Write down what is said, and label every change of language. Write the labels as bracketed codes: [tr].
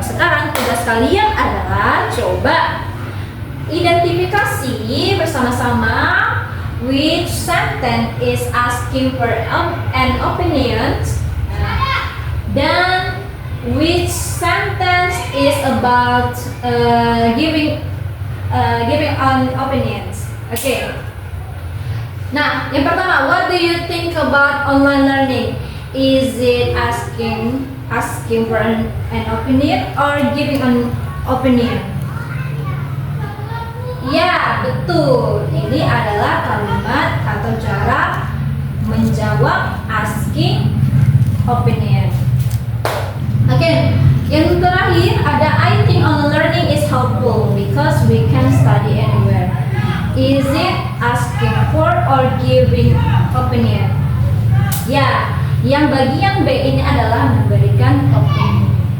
[id] Sekarang tugas kalian adalah coba identifikasi bersama-sama [en] which sentence is asking for an opinion dan which sentence is about giving on opinions. Okay. [id] Nah, yang pertama, [en] what do you think about online learning? Is it asking for an opinion or giving an opinion? [id] Ya, betul. Ini adalah kalimat atau cara menjawab asking opinion. Oke. Yang terakhir ada [en] I think online learning is helpful because we can study anywhere. Is it asking for or giving opinion? [id] Ya, yang bagian B ini adalah memberikan opinion.